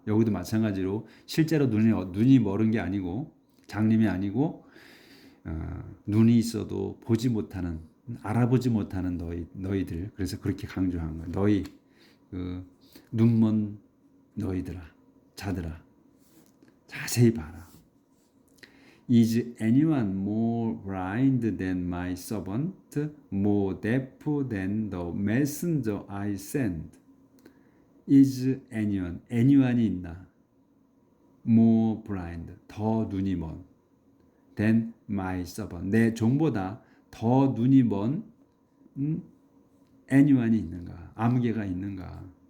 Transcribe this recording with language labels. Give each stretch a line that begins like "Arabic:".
Korean: 여기도 마찬가지로 실제로 눈이 멀은 게 아니고 장님이 아니고 눈이 있어도 보지 못하는 알아보지 못하는 너희들. 그래서 그렇게 강조한 거야. 너희 그 눈먼 너희들아 자들아 자세히 봐라.
English: Is anyone more blind than my servant, more deaf than the messenger I send?
Korean: Is anyone이 있나?
English: More blind,
Korean: 더 눈이 먼,
English: than my servant,
Korean: 내 종보다 더 눈이 먼 anyone이 있는가? 아무개가 있는가?